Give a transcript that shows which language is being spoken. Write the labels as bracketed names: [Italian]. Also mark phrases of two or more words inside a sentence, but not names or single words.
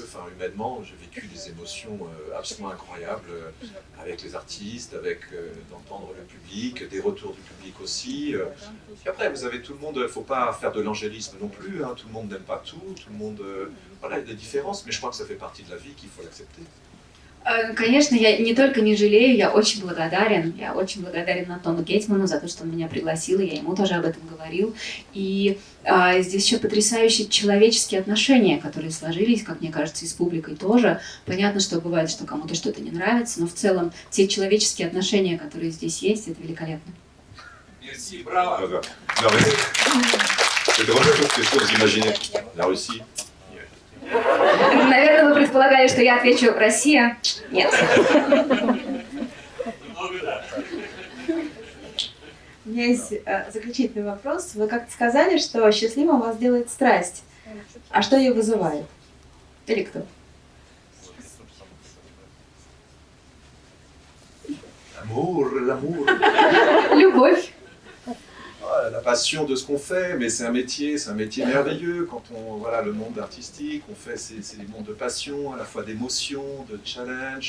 [French] Enfin, humainement, j'ai vécu des émotions absolument incroyables avec les artistes, avec d'entendre le public, des retours du public aussi. Puis après, vous avez tout le monde. Il ne faut pas faire de l'angélisme non plus. Hein, tout le monde n'aime pas tout. Tout le monde, voilà, il y a des différences, mais je crois que ça fait partie de la vie qu'il faut l'accepter. [Russian] Конечно, я не только не жалею, я очень благодарен. Я очень благодарен Антону Гетману за то, что он меня пригласил, и я ему тоже об этом говорил. И здесь еще потрясающие человеческие отношения, которые сложились, как мне кажется, и с публикой тоже. Понятно, что бывает, что кому-то что-то не нравится, но в целом те человеческие отношения, которые здесь есть, это великолепно. [French] Merci, браво! Non, mais... C'est drôle, c'est ce que vous imaginez. La Russie. [Russian] Наверное, вы предполагали, что я отвечу «Россия». Нет. Много да. У меня есть заключительный вопрос. Вы как-то сказали, что счастливым вас делает страсть. А что ее вызывает? Или кто? [French] L'amour. [Russian] Любовь. [French] La passion de ce qu'on fait, mais c'est un métier merveilleux. Quand voilà, le monde artistique, on fait c'est des mondes de passion, à la fois d'émotion, de challenge.